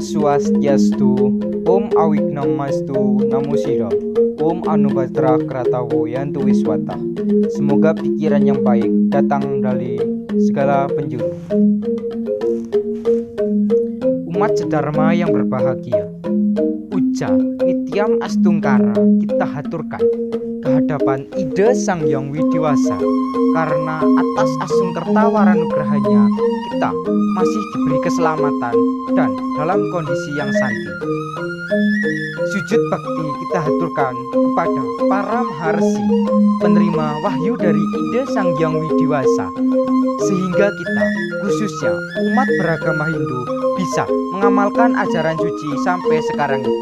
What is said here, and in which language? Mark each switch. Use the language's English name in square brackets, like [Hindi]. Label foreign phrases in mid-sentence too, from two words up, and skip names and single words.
[Sanskrit] Swastiastu, Om Awignomastu Namo Sira, Om Anubhadra Kratawo Yantu Wiswata. [Indonesian] Semoga pikiran yang baik datang dari segala penjuru. Umat sedharma yang berbahagia, puja Nityam Astungkara kita haturkan kehadapan Ida Sang Hyang Widiwasa, karena atas asungkerta waranugrahanya kita masih diberi keselamatan dan dalam kondisi yang santi. Sujud bakti kita haturkan kepada para maharsi penerima wahyu dari Ida Sang Hyang Widiwasa, sehingga kita khususnya umat beragama Hindu bisa mengamalkan ajaran suci sampai sekarang ini.